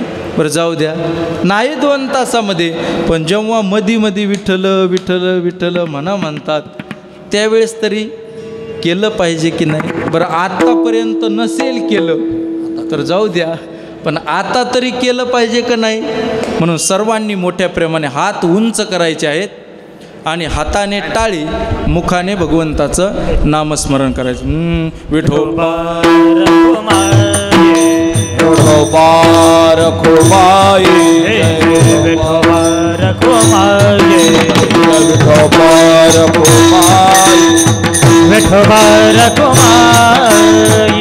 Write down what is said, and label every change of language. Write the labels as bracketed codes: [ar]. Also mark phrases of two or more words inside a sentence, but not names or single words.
[mr] बरं, जाऊ द्या, नाही 2 तासामध्ये, पण जेव्हा मधी विठ्ठल विठ्ठल विठ्ठल म्हणतात त्यावेळेस तरी केलं पाहिजे की नाही? बरं, आतापर्यंत नसेल केलं तर जाऊ द्या, पण आता तरी केलं पाहिजे का नाही? म्हणून सर्वांनी मोठ्या प्रेमाने हात उंच करायचे आहेत आणि हाताने टाळी, मुखाने भगवंताचं नामस्मरण करायचं. विठोबा विठोबा रखुमाई, विठोबा रखुमाई, विठोबा रखुमाई, विठोबा रखुमाई,